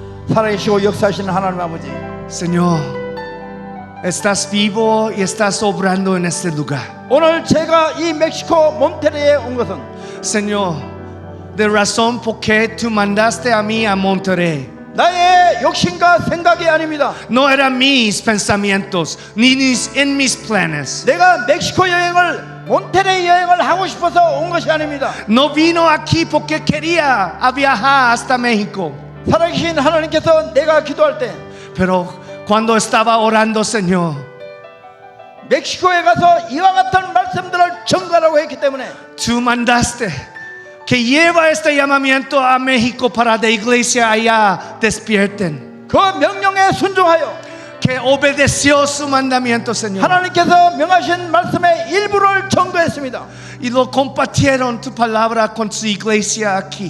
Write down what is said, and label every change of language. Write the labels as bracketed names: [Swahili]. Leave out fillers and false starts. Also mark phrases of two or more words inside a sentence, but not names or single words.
[Korean] 살아계시고 역사하시는 하나님 아버지, [Spanish] Señor, estás vivo y estás obrando en este lugar. [Korean] 오늘 제가 이 멕시코 몬테레에 온 것은 [Spanish] Señor, de razón por qué tú mandaste a mí a Monterrey. [Korean] 나의 욕심과 생각이 아닙니다. [Spanish] No eran mis pensamientos, ni en mis planes. [Korean] 내가 멕시코 여행을 몬테레이 여행을 하고 싶어서 온 것이 아닙니다. [Spanish] No vino aquí porque quería a viajar hasta México. [Korean] 살아계신 하나님께서 내가 기도할 때 [Spanish] Pero cuando estaba orando, Señor, [Korean] 멕시코에 가서 이와 같은 말씀들을 전가라고 했기 때문에 [Spanish] tú mandaste que lleva este llamamiento a México para la iglesia allá despierten. [Korean] 그 명령에 순종하여 [Spanish] Que obedeció su mandamiento, Señor. [Korean] 하나님께서 명하신 말씀의 일부를 전거했습니다. [Spanish] Y lo compartieron tu palabra con su iglesia aquí.